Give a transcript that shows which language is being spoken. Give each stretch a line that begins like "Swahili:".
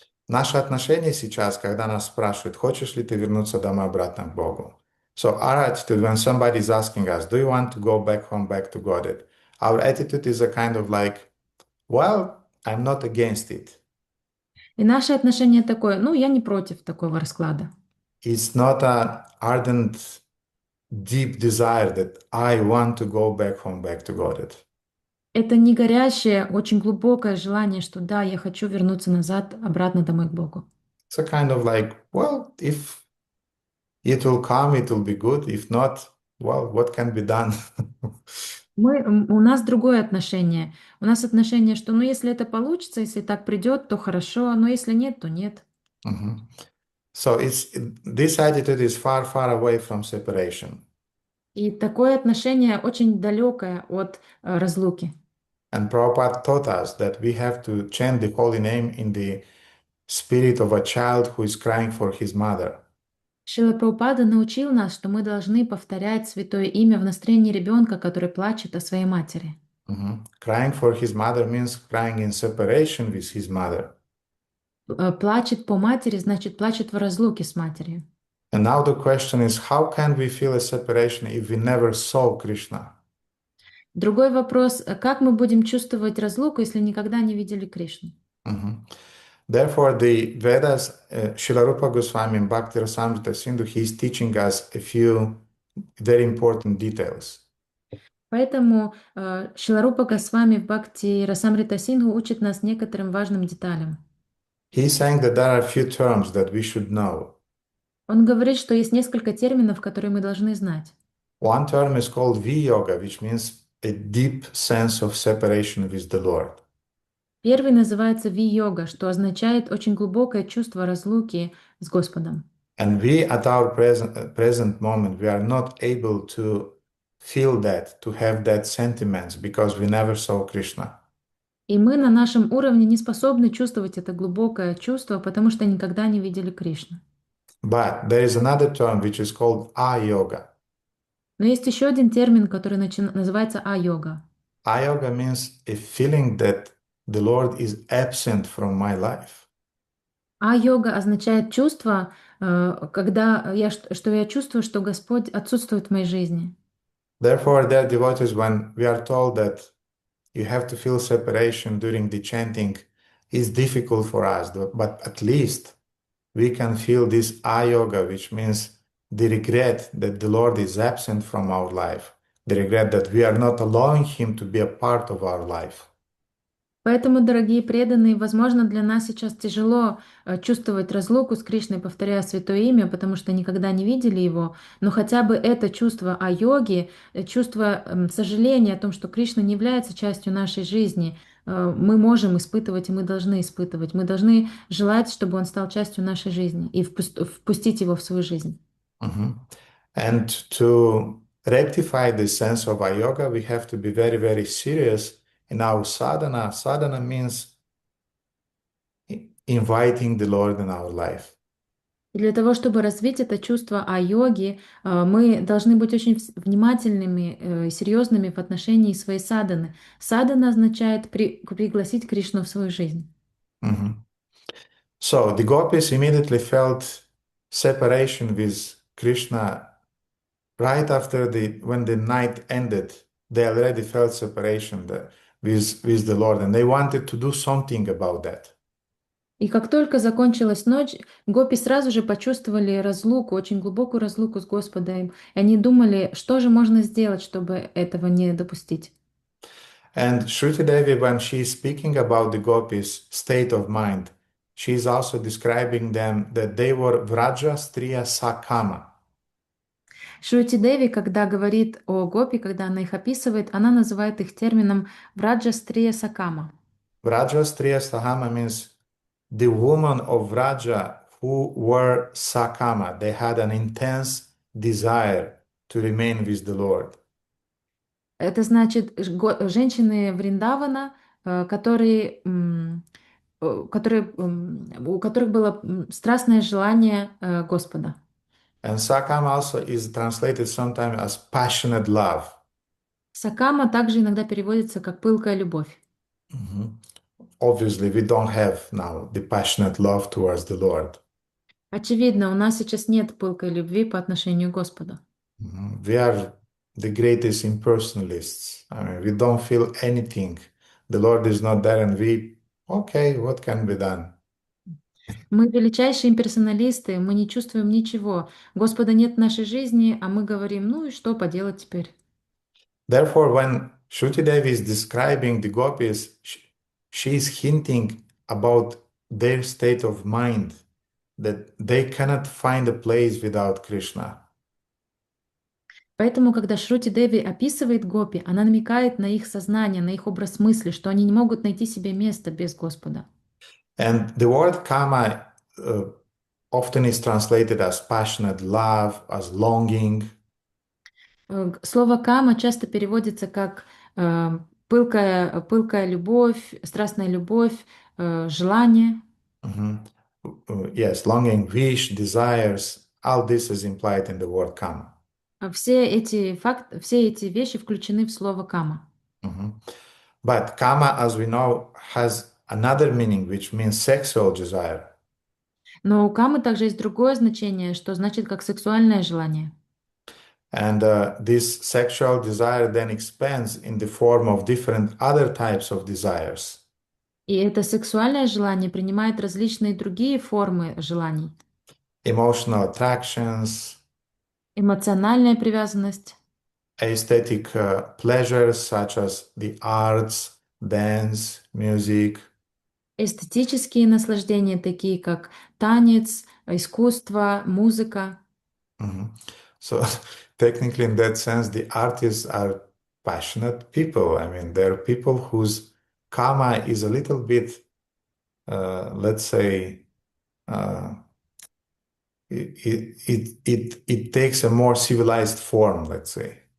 Russian: Наше отношение сейчас, когда нас спрашивают, хочешь ли ты вернуться домой обратно к Богу?
English: So our attitude when somebody is asking us, do you want to go back home, back to God? Our attitude is a kind of like, well, I'm not against it.
Russian: И наше отношение такое, ну, я не против такого расклада.
English: It's not an ardent, deep desire that I want to go back home, back to God.
Russian: Это не горящее, очень глубокое желание, что да, я хочу вернуться назад, обратно домой к Богу.
English: It's a kind of like, well, if it will come, it will be good. If not, well, what can be done?
Russian: У нас другое отношение. У нас отношение, что ну если это получится, если так придет, то хорошо, но если нет, то нет. Mhm.
English: So this attitude is far, far away from separation.
Russian: И такое отношение очень далекое от разлуки.
English: And Prabhupada taught us that we have to chant the holy name in the spirit of a child who is crying for his mother.
Russian: Шрила Прабхупада научил нас, что мы должны повторять святое имя в настроении ребенка, который плачет о своей матери.
English: Crying for his mother means crying in separation with his mother.
Russian: Плачет по матери, значит, плачет в разлуке с матерью.
English: And now the question is, how can we feel a separation if we never saw Krishna?
Russian: Другой вопрос, как мы будем чувствовать разлуку, если никогда не видели Кришну?
English: Therefore, the Vedas, Srila Rupa Goswami in Bhakti Rasamrita Sindhu, he is teaching us a few very important details.
Russian: Поэтому Шиларупа Госвами в Бхакти Расамрита Синдху учит нас некоторым важным деталям.
English: He is saying that there are a few terms that we should know.
Russian: Он говорит, что есть несколько терминов, которые мы должны знать.
English: One term is called V-yoga, which means a deep sense of separation with the Lord.
Russian: Первый называется Ви-йога, что означает очень глубокое чувство разлуки с Господом.
English: And we, at our present moment, we are not able to feel that, to have that sentiments, because we never saw Krishna.
Russian: И мы на нашем уровне не способны чувствовать это глубокое чувство, потому что никогда не видели Кришну.
English: But there is another term which is called A-yoga.
Russian: Но есть еще один термин, который называется А-йога.
English: A-yoga means a feeling that the Lord is absent from my life.
Russian: А-йога означает чувство, что я чувствую, что Господь отсутствует в моей жизни.
English: Therefore, there are devotees, when we are told that you have to feel separation during the chanting, is difficult for us, but at least we can feel this A-yoga, which means the regret that the Lord is absent from our life, the regret that we are not allowing Him to be a part of our life.
Russian: Поэтому, дорогие преданные, возможно, для нас сейчас тяжело чувствовать разлуку с Кришной, повторяя святое имя, потому что никогда не видели его, но хотя бы это чувство о йоге, чувство сожаления о том, что Кришна не является частью нашей жизни, мы можем испытывать и мы должны испытывать. Мы должны желать, чтобы он стал частью нашей жизни и впустить его в свою жизнь.
English: And to rectify this sense of yoga, we have to be very, very serious in our sadhana. Sadhana means inviting the Lord in our life.
Russian: И для того, чтобы развить это чувство о йоге, мы должны быть очень внимательными и серьезными в отношении своей садханы. Садхана означает пригласить Кришну в свою жизнь.
English: So the gopis immediately felt separation with Krishna right after when the night ended. They already felt separation with the Lord, and they wanted to do something about that.
Russian: И как только закончилась ночь, гопи сразу же почувствовали разлуку, очень глубокую разлуку с Господом. И они думали, что же можно сделать, чтобы этого не допустить.
English: And Shruti Devi, when she is speaking about the gopis' state of mind, she is also describing them that they were Vraja Striya Sakama.
Russian: Шрути Деви, когда говорит о гопи, когда она их описывает, она называет их термином Враджа Стрия Сакама.
English: Vraja Striya Sakama means the women of Vraja who were Sakama. They had an intense desire to remain with the Lord.
Russian: Это значит женщины Вриндавана, у которых было страстное желание Господа.
English: And Sakama also is translated sometimes as passionate love.
Russian: Сакама также иногда переводится как пылкая любовь.
English: Obviously, we don't have now the passionate love towards the Lord.
Russian: Очевидно, у нас сейчас нет пылкой любви по отношению к Господу.
English: We are the greatest impersonalists. I mean, we don't feel anything. The Lord is not there, and okay, what can be done?
Russian: Мы величайшие имперсоналисты, мы не чувствуем ничего. Господа нет в нашей жизни, а мы говорим, ну и что поделать теперь?
English: Therefore, when Shruti Devi is describing the gopis, she is hinting about their state of mind, that they cannot find a place without Krishna.
Russian: Поэтому, когда Шрути Деви описывает гопи, она намекает на их сознание, на их образ мысли, что они не могут найти себе места без Господа.
English: And the word kama often is translated as passionate love, as longing.
Russian: Слово кама часто переводится как пылкая любовь, страстная любовь, желание. Mhm.
English: Yes, longing, wish, desires, all this is implied in the word kama.
Russian: Все эти вещи включены в слово кама. Mhm.
English: But kama, as we know, has another meaning, which means sexual desire.
Russian: Но у камы также есть другое значение, что значит как сексуальное желание.
English: And this sexual desire then expands in the form of different other types of desires.
Russian: И это сексуальное желание принимает различные другие формы желаний.
English: Emotional attractions,
Russian: Эмоциональная привязанность,
English: aesthetic pleasures such as the arts, dance, music,
Russian: эстетические наслаждения, такие как танец, искусство, музыка. Mhm.
English: So technically, in that sense, the artists are passionate people. I mean, they're people whose karma is a little bit, let's say, uh, it takes a more civilized form, let's say.